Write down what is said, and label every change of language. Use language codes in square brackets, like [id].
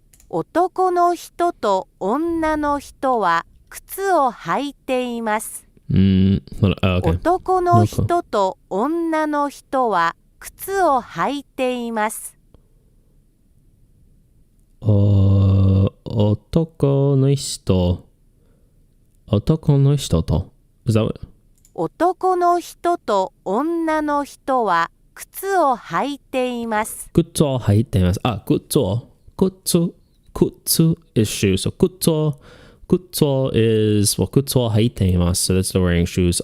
[ja] 男の人と女の人は靴を履いています。男の人と女の人は靴を履いています。男の人と [en] Is that what? [ja] 男の人と女の人は靴を履いています。靴を履いています。靴 [en] is shoes. So 靴is [ja] 靴を履いています。 [en] So that's the wearing shoes.